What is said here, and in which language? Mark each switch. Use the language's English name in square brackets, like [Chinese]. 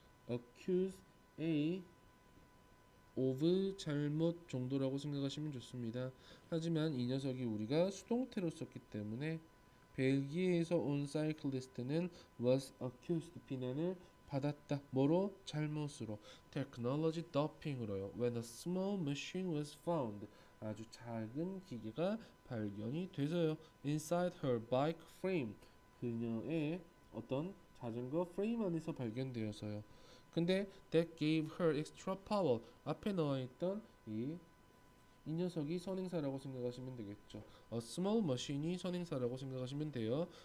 [Korean] accuse A of 잘못 정도라고 생각하시면 좋습니다. 하지만 이 녀석이 우리가 수동태로 썼기 때문에 벨기에에서 온 사이클리스트는 [English] was accused [Korean] 비난을 받았다. 뭐로? 잘못으로. [English] technology doping으로요. When a small machine was found [Korean] 아주 작은 기계가 발견이 돼서요. [English] inside her bike frame [Korean] 그녀의 어떤 자전거 프레임 안에서 발견되어서요. 근데 [English] that gave her extra power [Korean] 앞에 나와 있던 이 이 녀석이 선행사라고 생각하시면 되겠죠. [English] A small machine [Korean] 이 선행사라고 생각하시면 돼요.